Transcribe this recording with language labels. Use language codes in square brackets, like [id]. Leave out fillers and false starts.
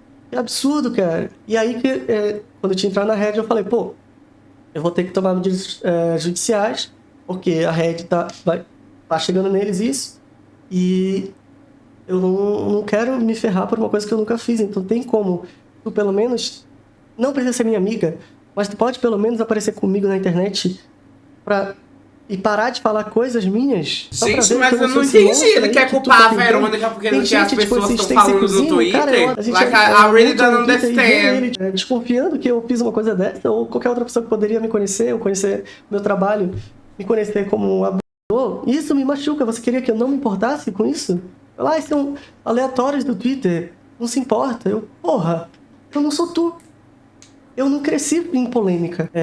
[pt] Que absurdo, cara. E aí, quando eu tinha entrado na Red, eu falei, pô, eu vou ter que tomar medidas judiciais, porque a Red tá chegando neles isso, e eu não quero me ferrar por uma coisa que eu nunca fiz. Então tem como tu, pelo menos, não precisa ser minha amiga, mas tu pode pelo menos aparecer comigo na internet e parar de falar coisas minhas. Gente, mas eu não entendi. Ele quer culpar a Verônica porque não quer as pessoas estão falando no Twitter? [en] Like, I really don't understand. [pt] Desconfiando que eu fiz uma coisa dessa, ou qualquer outra pessoa que poderia me conhecer, ou conhecer meu trabalho, me conhecer como um abusador. Isso me machuca. Você queria que eu não me importasse com isso? São aleatórios do Twitter. Não se importa. Porra, eu não sou tu. Eu não cresci em polêmica.